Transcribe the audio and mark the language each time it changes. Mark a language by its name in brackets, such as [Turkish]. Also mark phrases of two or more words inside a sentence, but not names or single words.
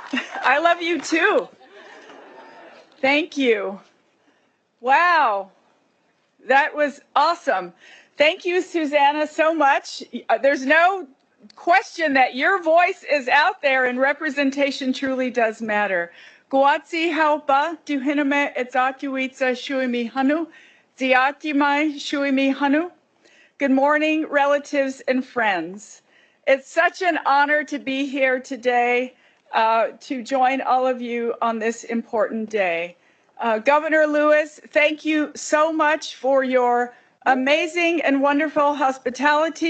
[English] I love you too. Thank you. Wow. That was awesome. Thank you, Susanna, so much. There's no question that your voice is out there and representation truly does matter. Guatsi haupa duhiname etzakuitsa shuimi hanu, ziatimai shuimi hanu. Good morning, relatives and friends. It's such an honor to be here today to join all of you on this important day. Governor Lewis, thank you so much for your amazing and wonderful hospitality.